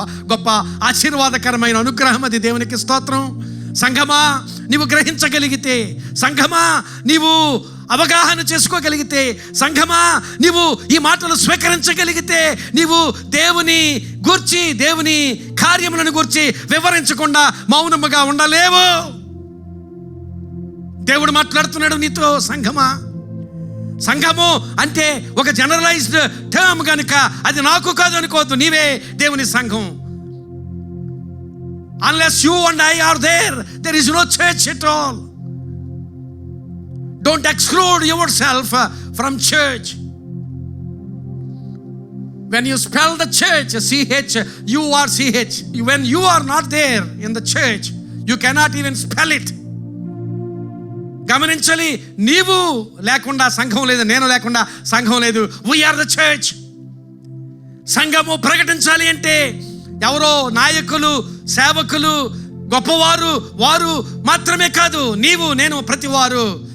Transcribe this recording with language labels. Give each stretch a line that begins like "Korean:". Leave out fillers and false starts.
Telugu: గొప్ప ఆశీర్వాదకరమైన అనుగ్రహం అది. దేవునికి స్తోత్రం. సంఘమా నీవు గ్రహించగలిగితే, సంఘమా నీవు అవగాహన చేసుకోగలిగితే, సంఘమా నీవు ఈ మాటలు స్వీకరించగలిగితే, నీవు దేవుని గూర్చి, దేవుని కార్యములను గూర్చి వివరించకుండా మౌనముగా ఉండలేవు. దేవుడు మాట్లాడుతున్నాడు నీతో. సంఘము అంటే ఒక జనరలైజ్డ్ టర్మ్ కనుక అది నాకు కాదు అనుకోవద్దు. నీవే దేవుని సంఘం.
English: Unless you and I are there is no church at all. Don't exclude yourself from church. When you spell the church, CH, you are CH. When you are not there in the church, you cannot even spell it.
Telugu: గమనించాలి, నీవు లేకుండా సంఘం లేదు, నేను లేకుండా సంఘం లేదు.
English: We are the church.
Telugu: సంఘము ప్రకటించాలి అంటే ఎవరో నాయకులు, సేవకులు, గొప్పవారు వారు మాత్రమే కాదు, నీవు నేను ప్రతివారు.